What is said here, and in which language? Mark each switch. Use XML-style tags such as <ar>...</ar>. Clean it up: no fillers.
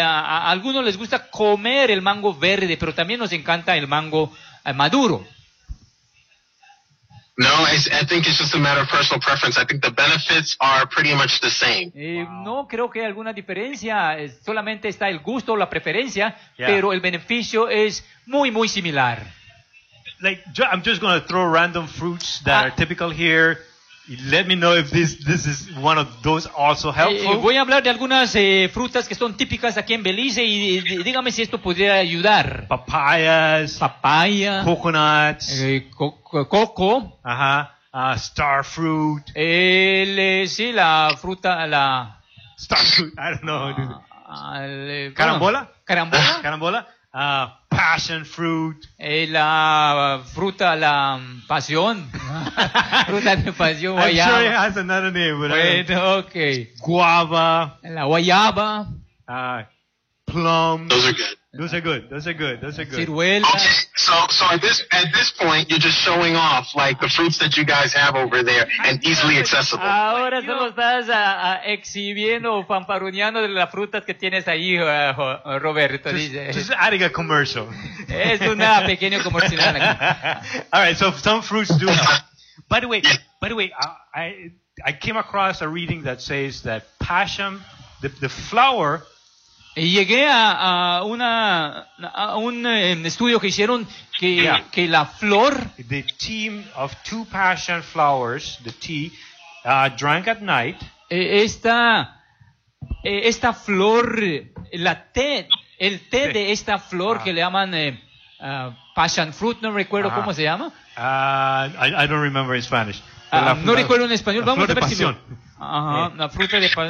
<es>A algunos les gusta comer el mango verde, pero también nos encanta el mango maduro.</es> <en>No, I think it's just a matter of personal preference. I think the benefits are pretty much the same.</en> <es>No creo que haya alguna diferencia. Solamente está el gusto o la preferencia, pero el beneficio es muy, muy similar.</es> <en>Like, I'm just going to throw random fruits that are typical here. Let me know if this is one of those also helpful.</en> <es>Voy a hablar de algunas frutas que son típicas aquí en Belice y dígame si esto podría ayudar.</es> <en>Papayas.</en> <es>Papaya.</es> <en>Coconuts.</en> <es>Coco.</es> <en>Ajá. Star fruit.</en> <es>Sí, la fruta, la...</es> <en>Star fruit, I don't know.</en> <es>Carambola.</es> <en>Carambola. Passion fruit.</en> <es>La fruta, la pasión. Fruta de pasión, guayaba.</es> <en>I'm sure it has another name, but okay. Guava.</en> <es>La guayaba.</es> <en>Plum. Those are good.</en> <es>Ciruela.</es> <en>So at this point, you're just showing off like the fruits that you guys have over there and easily accessible.</en> <es>Ahora solo estás exhibiendo o fanfaroneando de las frutas que tienes ahí, Roberto.</es> <en>Just adding a commercial.</en> <es>Es una pequeña comercial. All</es> <en>right, so some fruits do help. By the way, I came across a reading that says that passion, the flower.</en> <es>Y llegué a un estudio que hicieron que la flor,</es> <en>the tea of two passion flowers, the tea drank at night,</en> <es>esta flor, el té de esta flor que le llaman passion fruit, no recuerdo cómo se llama.</es> <en>I don't remember in Spanish.</en> <es>No recuerdo en español. Vamos a ver si la fruta de pasión.</es>